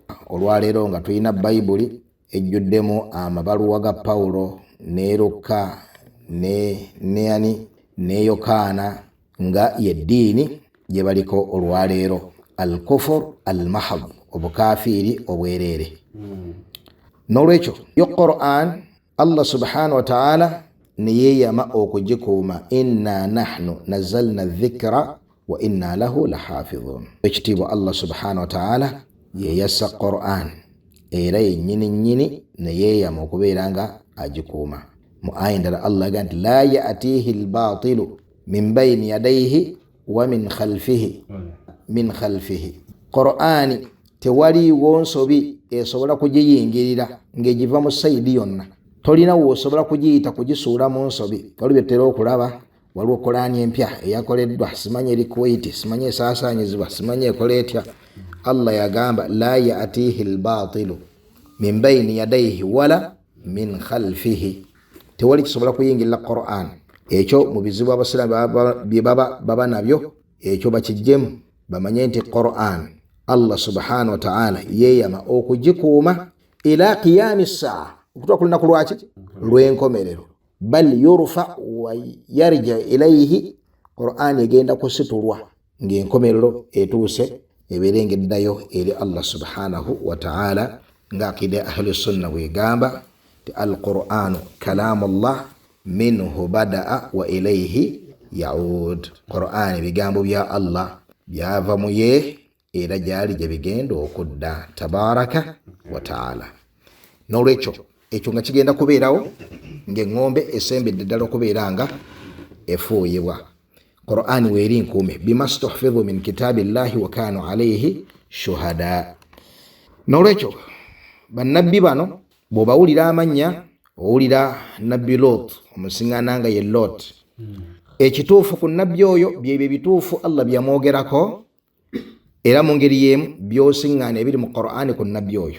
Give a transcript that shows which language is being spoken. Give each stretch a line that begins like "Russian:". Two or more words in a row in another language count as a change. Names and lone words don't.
Ganda: Olwaleero nga tulina Bayibuli ejjuddemu amabaluwa ga Pawulo ne Luka ne Yokaana nga yeddiini gye baliko olwaleero,
Arabic: الكفر المحض,
Ganda: obukafiiri obwereere. N'olwekyo yo Qur'an Allah
Arabic: سبحانه وتعالى
Ganda: ne yeeyama okugikuuma,
Arabic: إنا نحن نزلنا الذكر وإنا له لحافظون.
Ganda: Ekitiibwa Allah
Arabic: سبحانه وتعالى
Ganda: yeeyassa Qur'an era yennyini ne yeeyama okubeera nga agikuuma. Mu aya endala Allah agamba nti
Arabic: لا يأتيه الباطل من بين يديه ومن خلفه.
Ganda: Qur'ani tewaliiwo nsobi esobola kugiyingirira ng'egiva mu sayidi yonna. Tolina w'osobola kugiyita kugisuula mu nsobi. Waliwo bitera okulaba, waliwo Qur'ani empya eyakoleddwa, simanyi eri Kuwait, simanyi esaasaanyizibwa, simanyi ekola etya. Allah yagamba
Arabic: لا يأتيه الباطل من بين يديه ولا من خلفه.
Ganda: Tewali kisobola kuyingirira Qur'an. Ekyo mu bizibu abasiraamu bye baba nabyo, ekyo bakijjemu bamanye nti Qur'an Allah
Arabic: سبحانه وتعالى
Ganda: yeeyama okugikuuma
Arabic: إلى قيام الساعة,
Ganda: okutuuka ku lunaku lwaki lw'enkomerero.
Arabic: بل يرفع ويرجع إليه,
Ganda: Qur'an egenda kusitulwa ng'enkomerero etuuse ebeere ng'eddayo eri Allah
Arabic: سبحانه وتعالى,
Ganda: ng'akida
Arabic: أهل السنة
Ganda: bw'egamba ti
Arabic: القرآن كلام الله منه بدأ وإليه يعود.
Ganda: Qur'an bigambo bya Allah byava mu ye era gyali gye bigenda okudda,
Arabic: تبارك وتعالى.
Ganda: N'olwekyo ekyo nga kigenda kubeerawo ng'eŋŋombe esembedde ddala okubeera nga efuuyibwa. Qur'an weeri nkuume,
Arabic: بما استحفظوا من كتاب الله وكانوا عليه شهداء.
Ganda: N'olwekyo bannabbi bano bw'obawulira amannya, owulira nabbi Lot, omusiŋŋaana nga ye Lot. Ekituufu ku nabbi oyo byebyo ebituufu Allah byamwogerako, era mu ngeri y'emu by'osiŋŋaana ebiri mu Qur'ani ku nabbi oyo.